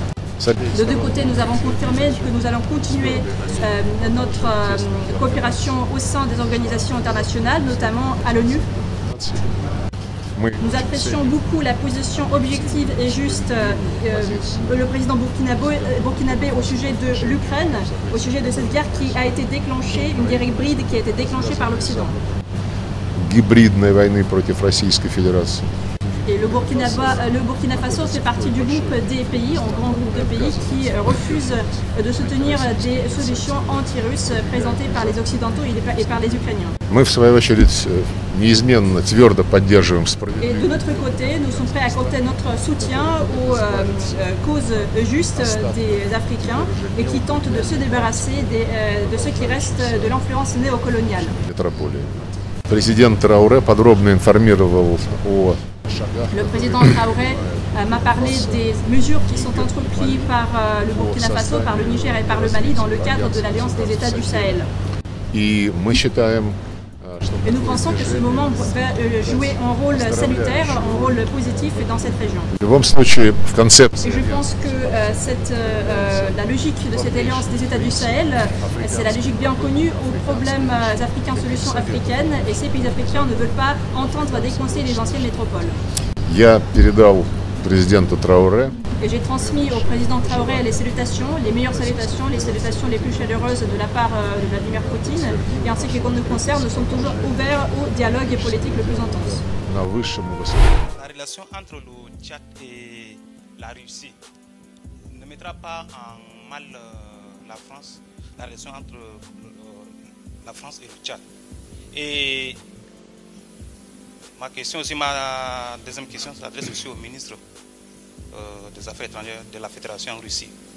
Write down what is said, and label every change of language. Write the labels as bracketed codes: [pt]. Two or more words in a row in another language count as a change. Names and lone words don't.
[fr] De deux côtés, nous avons confirmé que nous allons continuer notre coopération au sein des organisations internationales, notamment à l'ONU. Nous apprécions beaucoup la position objective et juste le président burkinabé au sujet de l'Ukraine, au sujet de cette guerre qui a été déclenchée, une guerre hybride qui a été déclenchée par l'Occident. [ru] Гибридной войны против Российской Федерации. [fr] Et le Burkina Faso fait partie du groupe des pays, un grand groupe de pays qui refusent de soutenir des solutions anti-russes présentées par les Occidentaux et par les Ukrainiens. [ru] Мы, в свою очередь, неизменно, твердо поддерживаем [fr] Et de notre côté, nous sommes prêts à accorder notre soutien aux causes justes des Africains et qui tentent de se débarrasser de ce qui reste de l'influence néocoloniale. [ru] Президент Трауре подробно информировал о [fr] Le président Traoré m'a parlé des mesures qui sont entreprises par le Burkina Faso, par le Niger et par le Mali dans le cadre de l'Alliance des États du Sahel. [ru] И мы считаем, [fr] Et nous pensons que ce moment va jouer un rôle salutaire, un rôle positif dans cette région. [ru] в любом случае, в концепции [fr] Et je pense que la logique de cette alliance des États du Sahel, c'est la logique bien connue aux problèmes africains, solutions africaines, et ces pays africains ne veulent pas entendre décoincer les anciennes métropoles. [ru] я передал президенту Трауре. [fr] Et j'ai transmis au président Traoré les salutations, les meilleures salutations, les salutations les plus chaleureuses de la part de Vladimir Poutine. Et en ce qui nous concerne, nous sommes toujours ouverts au dialogue politique le plus intense. [ru] На высшем и высоком. [fr] La relation entre le Tchad et la Russie ne mettra pas en mal la France, la relation entre la France et le Tchad. Et ma question aussi, ma deuxième question s'adresse aussi au ministre des Affaires étrangères de la Fédération en Russie.